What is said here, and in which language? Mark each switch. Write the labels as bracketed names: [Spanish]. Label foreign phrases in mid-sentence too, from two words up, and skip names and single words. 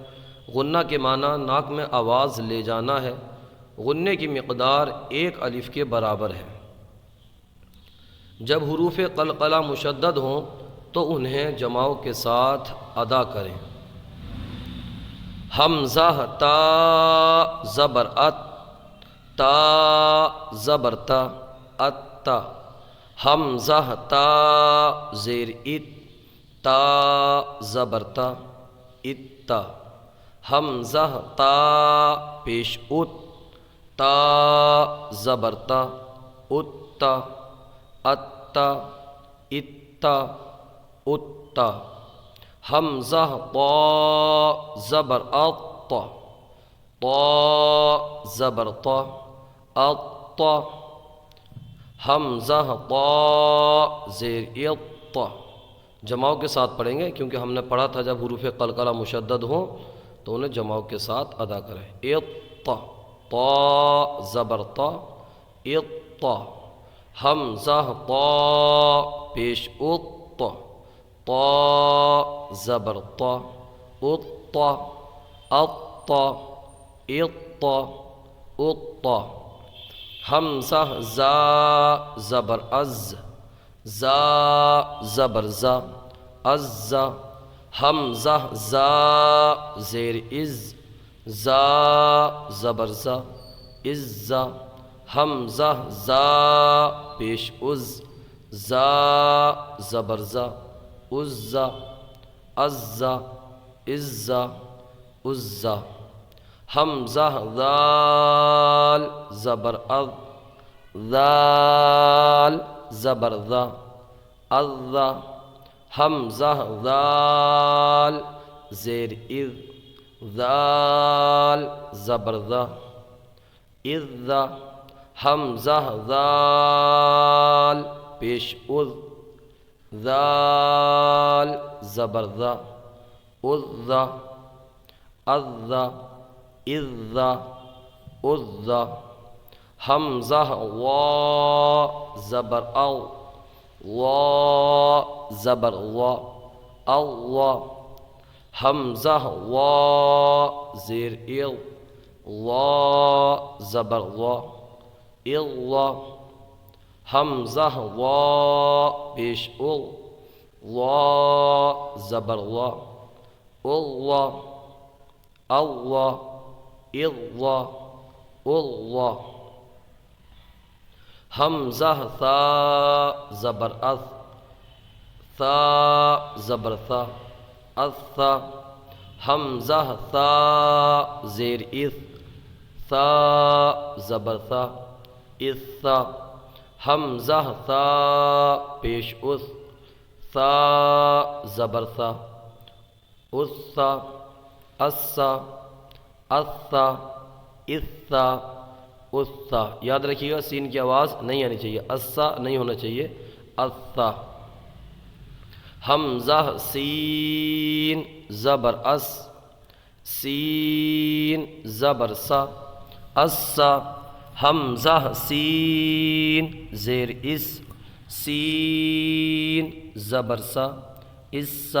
[Urdu] غنہ کے معنی ناک میں آواز لے جانا ہے۔ غنے کی مقدار 1 الف کے برابر ہے۔ جب حروف قلقلہ مشدد ہوں تو انہیں جماؤ کے ساتھ ادا کریں۔ حمزہ تا زبر ات، تا زبر تا، اتا۔ حمزہ تا زیر ات، تا زبر تا، اتا۔ حمزہ تا پیش ات، تا زبر تا، اتا، اتا، اتا، اتا۔ حمزہ طا زبر اط، طا زبر طا، اطا۔ حمزہ طا زیر اط، جماؤ کے ساتھ پڑھیں گے کیونکہ ہم نے پڑھا تھا جب حروف قلقلہ مشدد ہوں تو انہیں جماؤ کے ساتھ ادا کریں۔ اط، طا زبر طا، اطا۔ حمزہ طا پیش اط، طا زبر طا، اطا، اطا، اطا، اطا۔ حمزہ زا زبر از، زا زبر زا، ازا۔ حمزہ زا زیر از، زا زبر زا، ازا۔ حمزہ زا پیش از، زا زبر زا، عزا، عزا، عزا، عزا۔ حمزہ ذال زبر اذ، ذال زبر ذا، اذا۔ حمزہ ذال زیر اذ، ذال زبر ذا، اذا۔ حمزہ ذال پیش اذ، ذال زبر ذا، اذا، اذا، اذا، اذا۔ حمزہ وا زبر او، وا زبر وا، اللہ۔ حمزہ وا زیر اغ، وا زبر وا، اللہ۔ حمزہ وا پیش اغ، وا زبر وا، اللہ، اللہ، اللہ، اللہ۔ حمزہ ثا زبر اث، ثا زبر ثا، اثا۔ حمزہ ثا زیر اث، ثا زبر ثا، اثا۔ حمزہ ثا پیش اث، ثا زبر ثا، اثا، اسا، اثا، اثا، اثا۔ یاد رکھیے گا سین کی آواز نہیں آنی چاہیے، اسا نہیں ہونا چاہیے، اثا۔ حمزہ سین زبر اس، سین زبر سا، اسا۔ حمزہ سین زیر اس، سین زبر سا، اسا۔